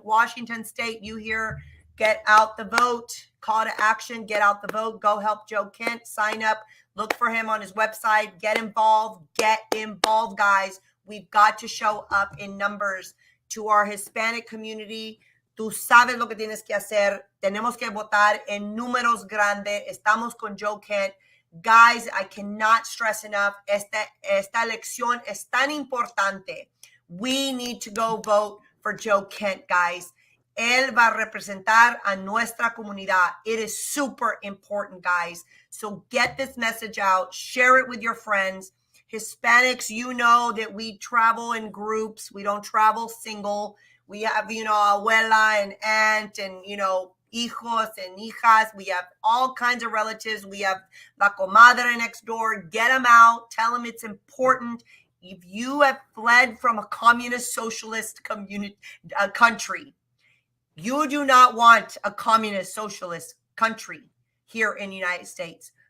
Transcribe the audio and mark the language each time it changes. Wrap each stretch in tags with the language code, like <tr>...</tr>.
<en>Washington State, you here, get out the vote. Call to action, get out the vote. Go help Joe Kent. Sign up. Look for him on his website. Get involved. Get involved, guys. We've got to show up in numbers to our Hispanic community.</en> <es>Tú sabes lo que tienes que hacer. Tenemos que votar en números grandes. Estamos con Joe Kent.</es> <en>Guys, I cannot stress enough.</en> <es>Esta elección es tan importante.</es> <en>We need to go vote for Joe Kent, guys.</en> <es>Él va a representar a nuestra comunidad.</es> <en>It is super important, guys. So get this message out. Share it with your friends. Hispanics, you know that we travel in groups. We don't travel single. We have, abuela and aunt and, hijos and hijas. We have all kinds of relatives. We have</en> <es>la comadre</es> <en>next door. Get them out. Tell them it's important. If you have fled from a communist socialist country, you do not want a communist socialist country here in the United States.</en>